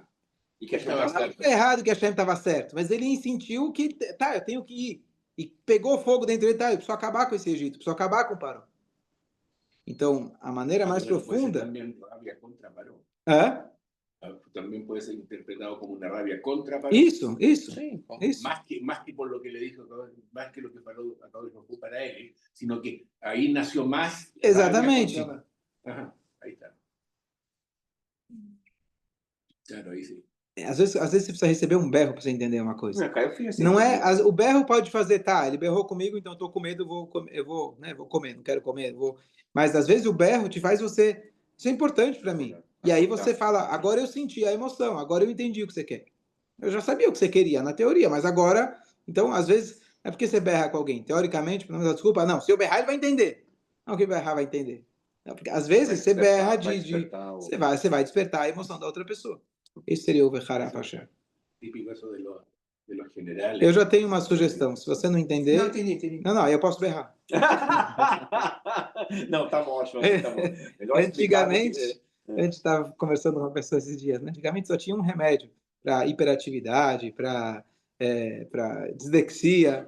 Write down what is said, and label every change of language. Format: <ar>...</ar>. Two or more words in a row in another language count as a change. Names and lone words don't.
<pt>E que Hashem estava certo. Errado que Hashem estava certo, mas ele sentiu que, eu tenho que ir. E pegou fogo dentro dele, eu preciso acabar com esse Egito, preciso acabar com o Paró. Então, a maneira mais profunda... Também pode ser interpretado como uma rabia contra Paró. Isso. Sim,</pt> <es>más que por lo que le dijo, más que lo que Paró fue para él, sino que ahí nació más...</es> <pt>Exatamente.</pt> <es>Ahí está. Claro, ahí sí.</es> <pt>Às vezes você precisa receber um berro para você entender uma coisa. Eu fui assim, Não é, o berro pode fazer, tá, ele berrou comigo, então eu tô com medo, vou comer, não quero comer, Mas às vezes o berro te faz você, isso é importante para mim. E aí você fala, agora eu senti a emoção, agora eu entendi o que você quer. Eu já sabia o que você queria na teoria, mas agora, então às vezes é porque você berra com alguém. Teoricamente, para não dar desculpa, não, se eu berrar ele vai entender. Não que berrar vai entender. Não, porque às vezes você berra você vai despertar a emoção da outra pessoa. Esse seria o Vechara Pasha.</pt> <es>Típico eso de los generales.</es> <pt>Eu já tenho uma sugestão. Se você não entender. Não, entendi. Não, aí eu posso berrar. Não, tá bom, ótimo. Tá bom. Melhor Antigamente, a gente estava conversando com uma pessoa esses dias, né? Antigamente só tinha um remédio para hiperatividade, para dislexia.</pt>